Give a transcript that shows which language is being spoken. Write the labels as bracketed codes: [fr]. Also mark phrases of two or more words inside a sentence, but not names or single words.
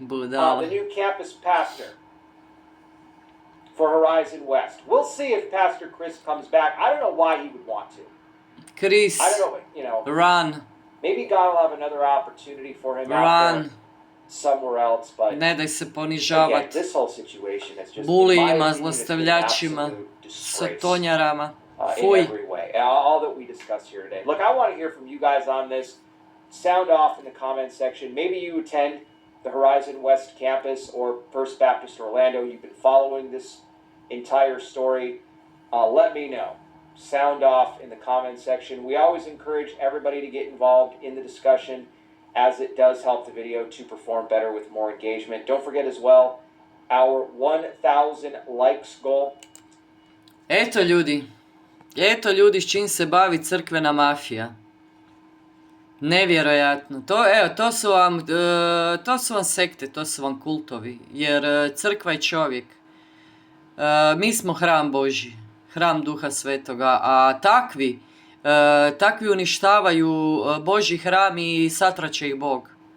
[hr] Budala. [en] new campus pastor for Horizon West. We'll see if Pastor Chris comes back. I don't know why he would want to. Chris, I don't know, you know, run, maybe God will have another opportunity for him out run, there somewhere else, but [hr] ne daj se [en] again, [hr] ponižavat [en] this whole situation is just, in my [hr] bulijima, [en] opinion, it's been an [hr] zlostavljačima, [en] absolute disgrace. [hr] sotonjarama. [en] In [hr] Fuj. [en] every way. All that we discussed here today. Look, I want to hear from you guys on this. Sound off in the comment section. Maybe you attend the Horizon West campus or First Baptist Orlando. You've been following this entire story. Let me know. Sound off in the comment section. We always encourage everybody to get involved in the discussion, as it does help the video to perform better with more engagement. Don't forget as well our 1,000 likes goal. [hr] Eto ljudi s čim se bavi crkvena mafija. Nevjerojatno. To su vam sekte, to su vam kultovi. Jer crkva je čovjek. Mi smo hram Božji, hram Duha Svetoga, a takvi uništavaju Božji hram i satraće ih Bog.